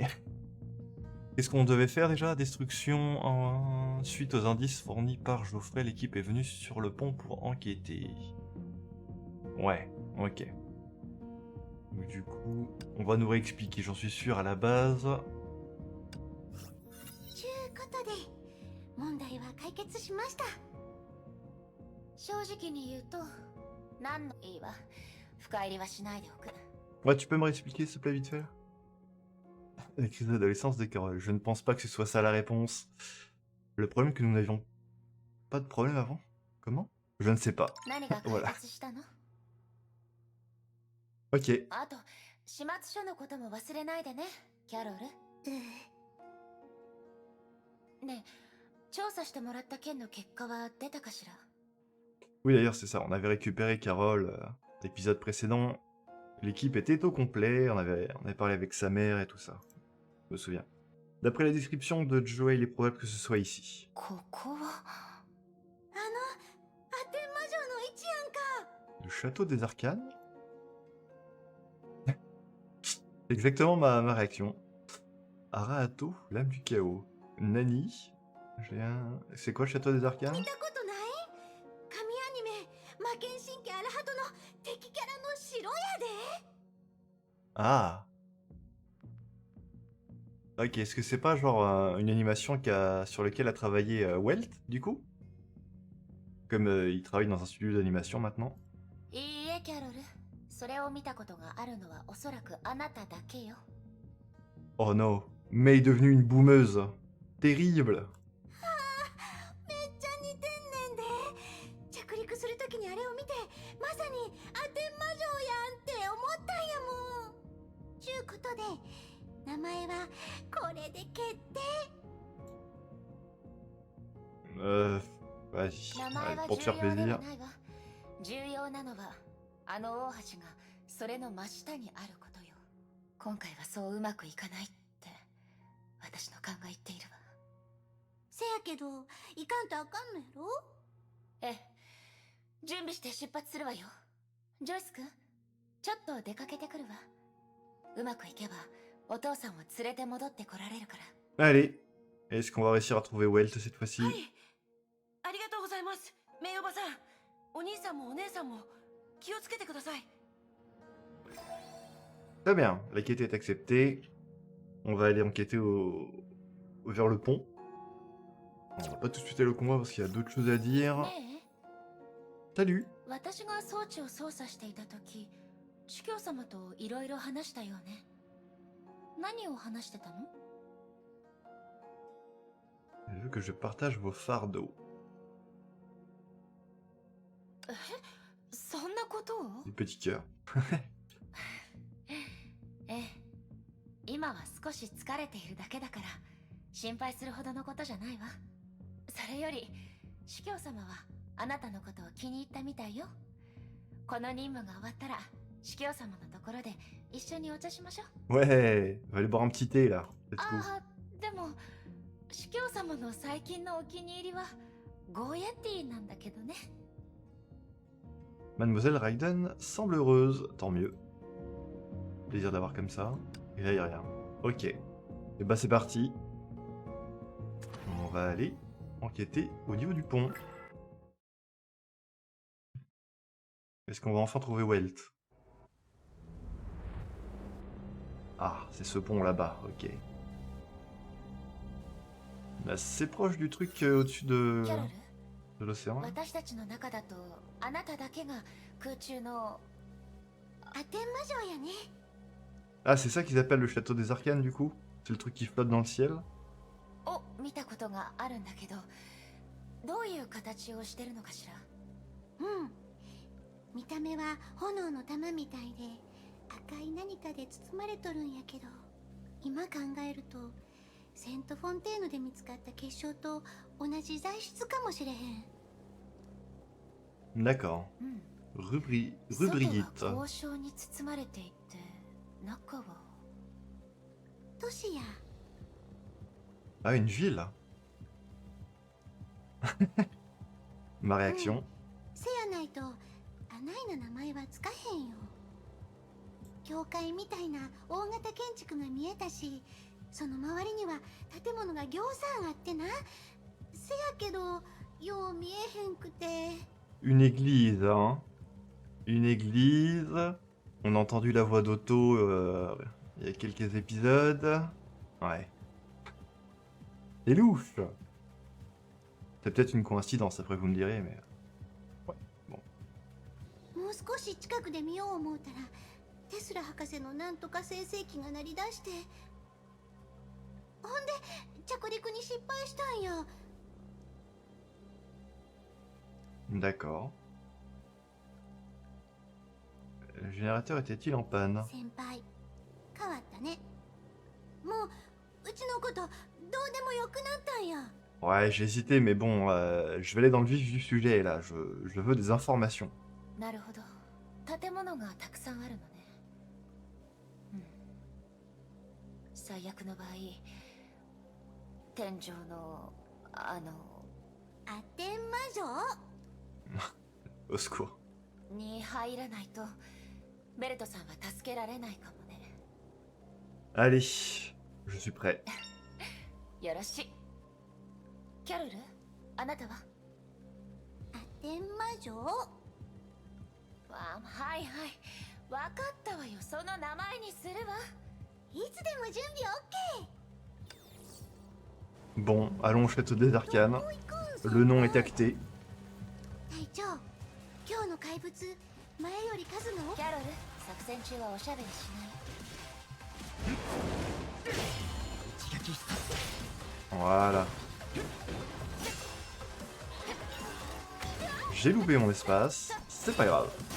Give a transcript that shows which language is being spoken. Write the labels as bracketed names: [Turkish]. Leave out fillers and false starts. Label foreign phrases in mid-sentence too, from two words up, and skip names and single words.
[French] Qu'est-ce qu'on devait faire déjà? Destruction suite aux indices fournis par Geoffrey, l'équipe est venue sur le pont pour enquêter. Ouais, ok. Donc, du coup, on va nous réexpliquer, j'en suis sûr, à la base. [Japanese] ちゅうことで問題は解決しました。正直に言うと何のいいわ、深入りはしないでおく。 [French] Ouais, tu peux me réexpliquer s'il te plaît vite fait? La crise d'adolescence de Carole. Je ne pense pas que ce soit ça la réponse. Le problème que nous n'avions pas de problème avant? Comment? Je ne sais pas. [Japanese] 何が解 [French] Voilà. [Japanese] 決したの？ [French] Ok. [Japanese] あと始末書のことも忘れないでね、キャロル。ねえ、調査してもらった件の結果は出たかしら？ [French] Oui, d'ailleurs, c'est ça. On avait récupéré Carole l'épisode précédent. L'équipe était au complet. On avait parlé avec sa mère et tout ça. Je me souviens. D'après la description de Joey, il est probable que ce soit ici. [Japanese] ここはアテン魔女の位置やんか。 [French] Le château des arcanes? Exactement ma réaction. Arahato, l'âme du chaos. Nani? C'est quoi le château des arcanes? [Japanese] 見たことない？神アニメ魔剣神家アラハトの敵キャラの城やで。 [French] Ah! Ok, est-ce que c'est pas genre une animation sur laquelle a travaillé Welt, du coup? Comme il travaille dans un studio d'animation maintenant. [Japanese] いいえ、キャロル。それを見たことがあるのはおそらくあなただけよ。 [English] Oh no, [French] Mei est devenue une boumeuse. Terrible! [Japanese] めっちゃ似てんねんで。着陸するときにあれを見て、まさにアテン魔女やんって思ったんやもん。ちゅうことで、名前はこれで決定。 [French] Vas-y, [Japanese] 名前 [French] allez, [Japanese] は [French] pour te [Japanese] 重 [French] faire [Japanese] 要では [French] plaisir. [Japanese] ないわ。重要なのはあの大橋がそれの真下にあることよ。今回はそううまくいかないって私の勘が言っているわ。せやけどいかんとあかんのやろ？ええ、準備して出発するわよ。ジョイス君、ちょっと出かけてくるわ。うまくいけばお父さんを連れて戻ってこられるから。 [French] Allez, est-ce qu'on va réussir à trouver Welt cette fois-ci? [Japanese] はい、ありがとうございます、メイおばさん。お兄さんもお姉さんも気をつけてください。 [French] Très bien, la quête est acceptée. On va aller enquêter vers le pont. On va pas tout de suite aller au combat parce qu'il y a d'autres choses à dire. [Japanese] ねえ、 [French] Salut! [Japanese] 私が装置を操作していた時、司教様といろいろ話したよね。何を話してたの？ [French] Elle veut que je partage vos fardeaux. [Japanese] え、そんなことを？ [French] Des petits cœurs. [Japanese] ええ、今は少し疲れているだけだから心配するほどのことじゃないわ。それより司教様はあなたのことを気に入ったみたいよ。この任務が終わったら司教様のところで一緒にお茶しましょう。 [French] Ouais, on va aller boire un petit thé là. [English] Let's go. [Japanese] ああ、でも司教様の最近のお気に入りはゴーヤティーなんだけどね。 [French] Mademoiselle Raiden semble heureuse, tant mieux. Plaisir d'avoir comme ça. Et là, y a rien. Ok. Et bah c'est parti. On va va aller enquêter au niveau du pont. Est-ce qu'on va enfin trouver Welt? Ah, c'est ce pont là-bas, ok. On est assez proche du truc au-dessus キャロル de l'océan. Là. [Japanese] 私たちの中だとあなただけが空中のアテン魔女やね。 [French] Ah, c'est ça qu'ils appellent le château des arcanes du coup? C'est le truc qui flotte dans le ciel? [Japanese] を見たことがあるんだけど、どういう形をしてるのかしら。うん、見た目は炎の玉みたいで赤い何かで包まれとるんやけど、今考えるとセントフォンテーヌで見つかった結晶と同じ材質かもしれへん。 [French] D'accord. [Japanese] うん、 Rubriite. 外は交渉に包まれていて、中は都市や。 [French] Ah, une ville. Ma réaction. [Japanese] せやないとあないな名前はつかへんよ。教会みたいな大型建築が見えたし、その周りには建物がぎょうさんあってな。せやけどよう見えへんくて。 [French] Une église, hein. Une église. On a entendu la voix d'Otto il y a quelques épisodes. Ouais. C'est louche. C'est peut-être une coïncidence, après vous me direz, mais... Ouais, bon. [Japanese] もう少し近くで見よう思うたら、テスラ博士のなんとか生成器が鳴り出して、ほんで着陸に失敗したんや。 [French] D'accord. Le générateur était-il en panne? [Japanese] 先輩、変わったね。もううちのことどうでもよくなったんや。 [French] Ouais, j'ai hésité, mais bon, je vais aller dans le vif du sujet, là. Je veux des informations. [Japanese] なるほど。建物がたくさんあるのね。うん。最悪の場合、天井のアテン魔女 [French] Au secours. [Japanese] に入らないとベルトさんは助けられないかもね。 [French] Allez, je suis prêt. [Japanese] よろしい。キャロル、あなたはアテン魔女？はいはい、わかったわよ。その名前にするわ。いつでも準備 OK。 [French] Bon, allons au château des arcanes. Le nom est acté. [Japanese] 隊長、今日の怪物前より数が多い。キャロル、作戦中はおしゃべりしない。 [French] Voilà. J'ai loupé mon espace, c'est pas grave.